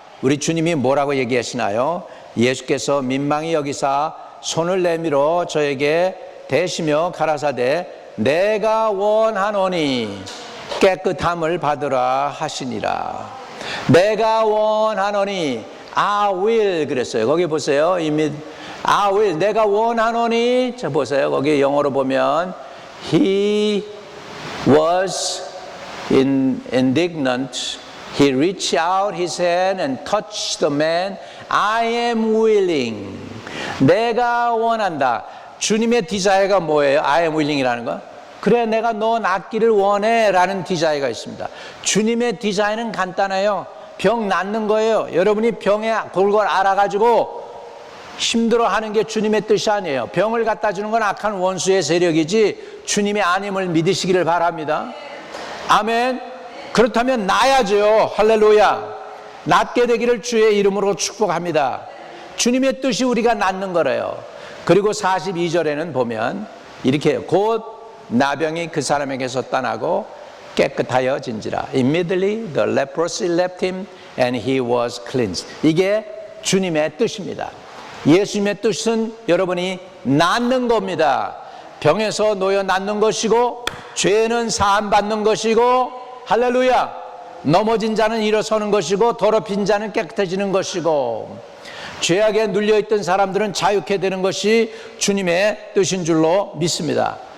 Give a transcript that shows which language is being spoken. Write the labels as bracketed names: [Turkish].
[Korean] 우리 주님이 뭐라고 얘기하시나요? 예수께서 민망히 여기사 손을 내밀어 저에게 대시며 가라사대 내가 원하노니 깨끗함을 받으라 하시니라. 내가 원하노니 [English] I will [Korean] 그랬어요. 거기 보세요. 이미 [English] I will, [Korean] 내가 원하노니. 자, 보세요. 거기 영어로 보면 [English] He was indignant. He reached out his hand and touched the man. I am willing. [Korean] 내가 원한다. 주님의 디자이어가 뭐예요? [English] I am willing [Korean] 이라는 거. 그래, 내가 너 낫기를 원해 라는 디자이어가 있습니다. 주님의 디자인은 간단해요. 병 낫는 거예요. 여러분이 병에 골골 앓아가지고 힘들어하는 게 주님의 뜻이 아니에요. 병을 갖다 주는 건 악한 원수의 세력이지 주님의 아님을 믿으시기를 바랍니다. 아멘. 그렇다면 나야죠. 할렐루야. 낫게 되기를 주의 이름으로 축복합니다. 주님의 뜻이 우리가 낫는 거래요. 그리고 42절에는 보면 이렇게 곧 나병이 그 사람에게서 떠나고 깨끗하여진지라. [English] Immediately the leprosy left him and he was cleansed. [Korean] 이게 주님의 뜻입니다. 예수님의 뜻은 여러분이 낫는 겁니다. 병에서 놓여 낫는 것이고, 죄는 사함 받는 것이고, 할렐루야, 넘어진 자는 일어서는 것이고, 더럽힌 자는 깨끗해지는 것이고, 죄악에 눌려있던 사람들은 자유케 되는 것이 주님의 뜻인 줄로 믿습니다.